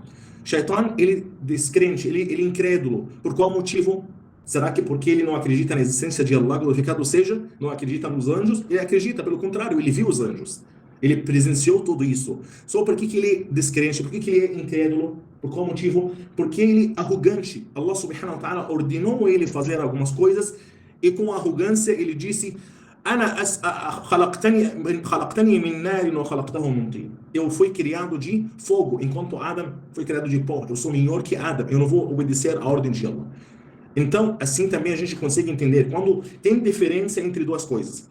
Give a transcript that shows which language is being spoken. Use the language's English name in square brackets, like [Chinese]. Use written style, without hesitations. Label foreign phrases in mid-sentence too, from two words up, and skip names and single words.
[Portuguese] Shaitan, ele descrente, ele incrédulo. Por qual motivo? Será que porque ele não acredita na existência de Allah glorificado seja, não acredita nos anjos? Ele acredita, pelo contrário, ele viu os anjos. Ele presenciou tudo isso. Só por que ele é descrente? Por que ele é incrédulo? Por qual motivo? Porque ele é arrogante. [Arabic] الله سبحانه وتعالى [Portuguese] ordenou ele fazer algumas coisas e com arrogância ele disse: eu fui criado de fogo, enquanto Adam foi criado de pó. Eu sou melhor que Adam. Eu não vou obedecer a ordem de Allah. Então, assim também a gente consegue entender quando tem diferença entre duas coisas.